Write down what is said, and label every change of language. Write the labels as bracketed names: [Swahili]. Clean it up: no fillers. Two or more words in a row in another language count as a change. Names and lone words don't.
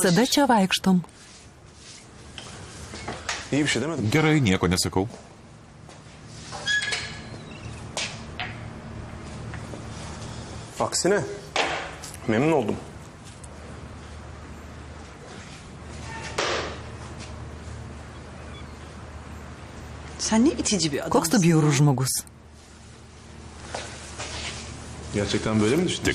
[Lithuanian] visada [Turkish] dolaşır. [Lithuanian] čia vaikštom. [Turkish] İyi bir şey demedim. [Lithuanian] Gerai, nieko nesakau. [Turkish] Aksine. Memnun oldum. Sen ne itici bir adamsın. [Lithuanian] Koks tu bjaurus žmogus? [Turkish] Gerçekten böyle mi düşünüyorsun?